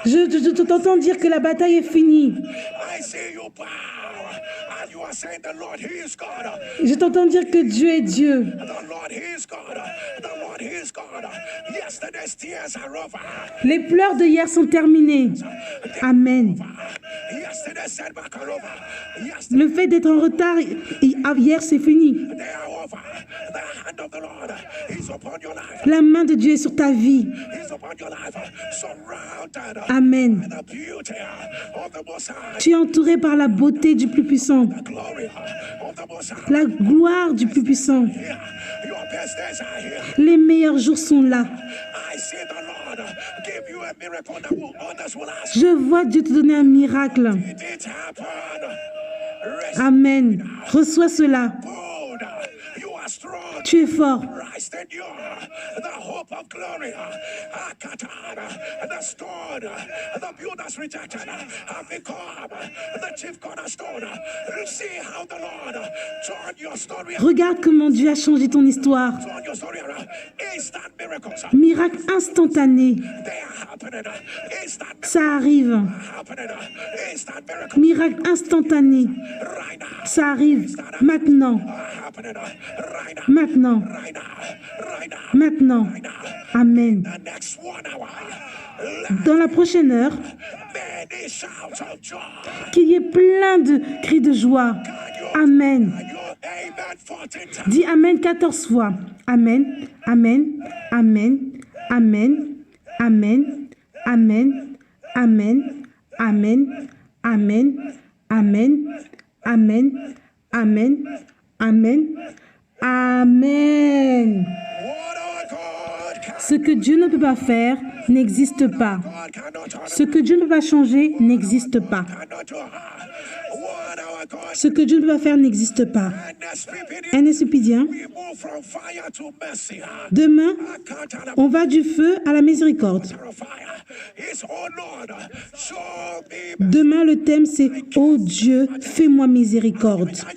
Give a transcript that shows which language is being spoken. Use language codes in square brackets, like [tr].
[fr] Je t'entends dire que la bataille est finie. [en] I see you bow. And you are saying the Lord, He is God. [fr] Je t'entends dire que Dieu est Dieu. [en] The Lord, He is God. The Lord, He is God. Yesterday's tears are over. [fr] Les pleurs de hier sont terminés. [en] Amen. Yesterday's setback are over. Yesterday [fr] Le fait d'être en retard hier, c'est fini. [en] they are over. The hand of the Lord is upon your life. [fr] La main de Dieu est sur ta vie. [en] Is upon your life. Surrounded Amen. by the beauty of the Most High. [fr] Tu es entouré par la beauté du plus puissant, [en] The glory of the Most High. [fr] la gloire du plus puissant. [en] Here, your best days are here. [fr] Les meilleurs jours sont là. [en] I see the Lord give you a miracle that will others will ask. [fr] Je vois Dieu te donner un miracle. [en] Did it happen? Rest [fr] Amen. Reçois cela. [en] bold. You are strong. [fr] Tu es fort. [en] Christ in you, the hope of glory. Akatana, the stone, the builders rejected, have become the chief cornerstone. See how the Lord turned your story. [fr] Regarde comment Dieu a changé ton histoire. [en] Turn your story around. Instant miracles. [fr] Miracle instantané. [en] They are happening. Instant [fr] Ça arrive. [en] happening. Instant miracles. [fr] Miracle instantané. [en] Right now. [fr] Ça arrive. Maintenant. [en] Happening right now. [fr] Maintenant. [en] Right now. Right now. [fr] Maintenant. Amen. [en] The next 1 hour. [fr] Dans la prochaine heure, [en] Many shouts of joy. [fr] qu'il y ait plein de cris de joie. [en] Amen. Your amen 14 times. [fr] Dis Amen 14 fois. Amen. Amen. Amen. Amen. Amen. Amen. Amen. Amen. Amen. Amen. Amen. Amen. Amen. [en] Amen. What our God can, [fr] Ce que Dieu ne peut pas faire n'existe pas. [en] God cannot turn, [fr] Ce que Dieu ne peut pas changer n'existe pas. [en] cannot do. What our God [fr] Ce que Dieu ne peut pas faire n'existe pas. [en] and NSUPidien, we move from fire to mercy. [fr] demain, Akatana on va du feu à la miséricorde. [en] fire. His oh Lord, show me [fr] Demain, le thème, c'est « Oh Dieu, fais-moi miséricorde.